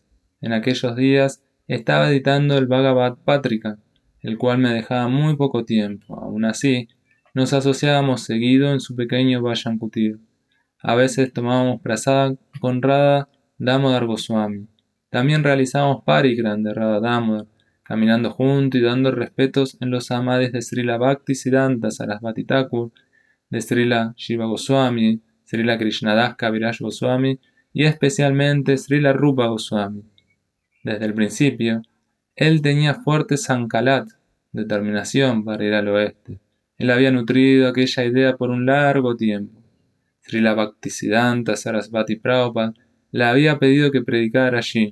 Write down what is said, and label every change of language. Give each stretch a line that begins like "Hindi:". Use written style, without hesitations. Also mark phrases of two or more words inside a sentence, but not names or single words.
Spanish: En aquellos días estaba editando el Bhagavad Patrika, el cual me dejaba muy poco tiempo. Aun así, nos asociábamos seguido en su pequeño Vayan Kutir. A veces tomábamos prasada con Radha Damodar Goswami. También realizábamos parikram de Radha Damodar, caminando juntos y dando respetos en los samadhis de Srila Bhaktisiddhanta Sarasvati Thakur, de Srila Shiva Goswami, Srila Krishnadas Kaviraj Goswami y especialmente Srila Rupa Goswami. Desde el principio, él tenía fuerte sankalat, determinación para ir al oeste. Él había nutrido aquella idea por un largo tiempo. Srila Bhaktisiddhanta Sarasvati Prabhupada le había pedido que predicara allí.